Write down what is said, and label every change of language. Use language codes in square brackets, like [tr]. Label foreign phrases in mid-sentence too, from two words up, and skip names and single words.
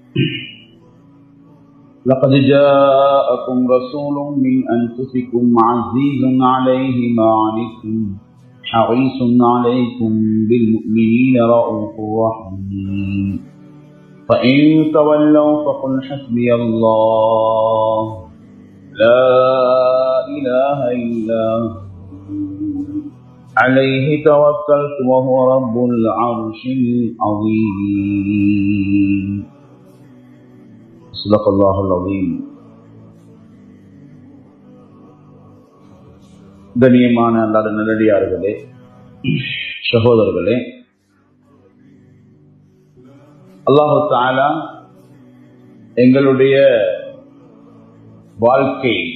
[ar] لقد جاءكم رسول من أنفسكم عزيز عليه ما عنتم حريص عليكم بالمؤمنين رؤوف رحيم فإن تولوا فقل حسبي الله لا إله إلا هو عليه توكلت وهو رب العرش العظيم صدق الله العظيم. [ta] கண்ணியமான அல்லாஹ்வின் நல்லடியார்களே, சகோதரர்களே, அல்லாஹ் தஆலா எங்களுடைய வாழ்க்கை